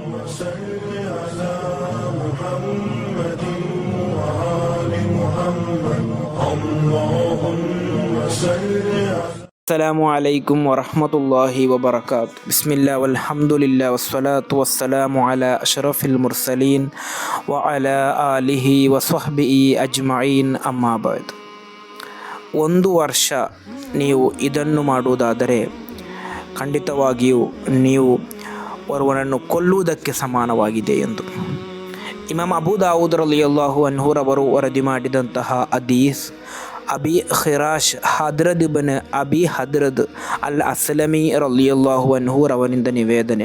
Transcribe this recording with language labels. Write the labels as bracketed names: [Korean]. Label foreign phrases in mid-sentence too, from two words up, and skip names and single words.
[Arabic] صل على محمد وآل محمد اللهم صل على السلام عليكم ورحمة الله وبركاته. بسم الله والحمد لله والصلاة والسلام على أشرف المرسلين وعلى آله وصحبه أجمعين أما بعد. [Kannada] ಒಂದು ವರ್ಷ ನೀವು ಇದನ್ನು ಮಾಡುವುದಾದರೆ ಖಂಡಿತವಾಗಿಯೂ ನೀವು ಒರ್ವನನ್ನು ಕೊಲ್ಲುವುದಕ್ಕೆ ಸಮಾನವಾಗಿದೆ ಎಂದು ಇಮಾಮ್ ಅಬೂ ದಾವೂದ್ [Arabic] رضي الله عنه [Kannada] ರವರು ವರದಿ ಮಾಡಿದಂತಹ ಹದೀಸ್ ಅಬಿ ಖಿರಾಶ್ ಹದ್ರದ್ ಇಬ್ನ್ ಅಬಿ ಹದ್ರದ್ ಅಲ್ ಅಸ್ಲಮಿ [Arabic] رضي الله عنه [Kannada] ರವರಿಂದ ನಿವೇದನೆ.